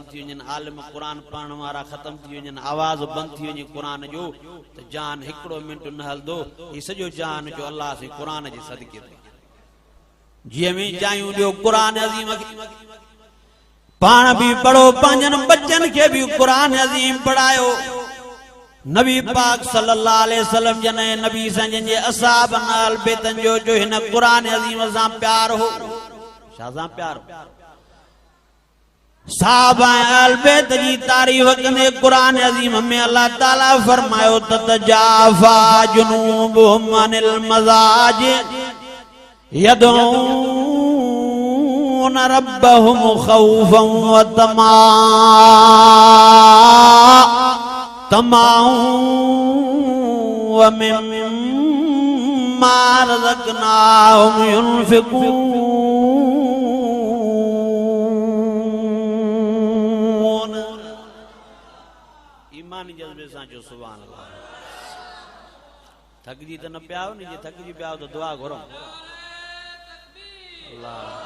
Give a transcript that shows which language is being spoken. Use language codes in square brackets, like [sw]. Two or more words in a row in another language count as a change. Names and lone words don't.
[sd] थी वञनि आलिम कुरान पढ़ण वारा ख़त्म थी वञनि आवाज़ बंदि थी वञे कुरान जो त जान हिकिड़ो मिंट न हलंदो ही सॼो जान जो अल्लाह से कुरान जे सदके जीअं में चाहियूं ॾियो कुरान अज़ीम पाण भी पढ़ो पंहिंजनि बच्चनि खे भी कुरान अज़ीम पढ़ायो नबी पाक [ar] صلى الله عليه وسلم [sd] जने नबी संजन जे असहाब नाल बेतन जो हिन कुरान अज़ीम सां प्यार हो छा सां प्यार हो साहबा अहल बैत जी तारीफ कंदे कुरान अज़ीम में अल्लाह ताला फरमायो [ar] تتجافى جنوبهم عن المضاجع يدعون ربهم خوفا وطمعا ومما رزقناهم ينفقون [sd] ईमानी जज्बे सां जो [ar] سبحان الله [sd] थकजी त न पिया आहियो जे थकजी पिया आहियो त दुआ घुरो अल्लाह